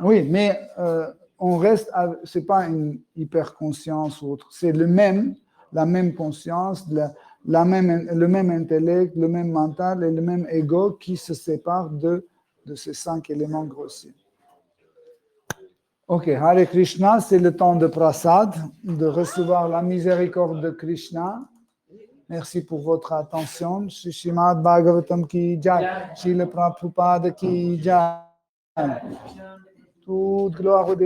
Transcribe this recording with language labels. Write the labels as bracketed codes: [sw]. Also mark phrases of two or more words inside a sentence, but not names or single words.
[fr] Oui, mais on reste, c'est pas une hyperconscience ou autre, c'est la même conscience, le même intellect, le même mental et le même ego qui se séparent de ces 5 éléments grossiers. Ok, Hare Krishna, c'est le temps de prasad, de recevoir la miséricorde de Krishna. Merci pour votre attention. [hi] श्री श्रीमद् भागवतम् की जय, श्रील प्रभुपाद की जय. [fr] Toute gloire au dévotion.